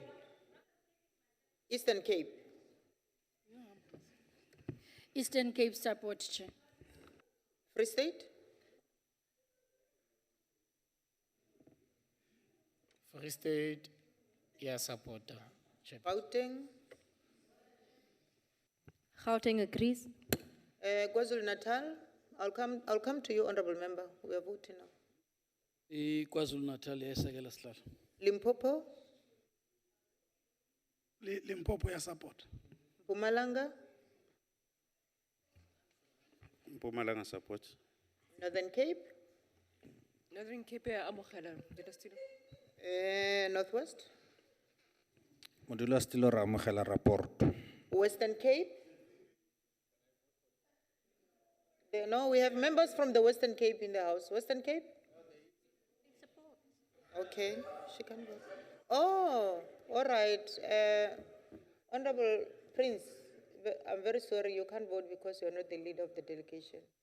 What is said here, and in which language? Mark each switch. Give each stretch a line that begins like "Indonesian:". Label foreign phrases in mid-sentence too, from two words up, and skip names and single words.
English: Eastern Cape. Eastern Cape support, Chair. Free State. Free State, yes, supporter. Gauteng. Gauteng agrees. KwaZulu-Natal. I'll come to you, Honorable Member. We are voting now. KwaZulu-Natal, yes, Sihlalo. Limpopo. Limpopo, yes, support. Mpumalanga. Mpumalanga support. Northern Cape. Northern Cape, amogela. Northwest.
Tswana: Modula stilo ramogela rapport.
English: Western Cape. No, we have members from the Western Cape in the house. Western Cape? Okay, she can go. Oh, all right. Honorable Prince, I'm very sorry you can't vote because you're not the leader of the delegation.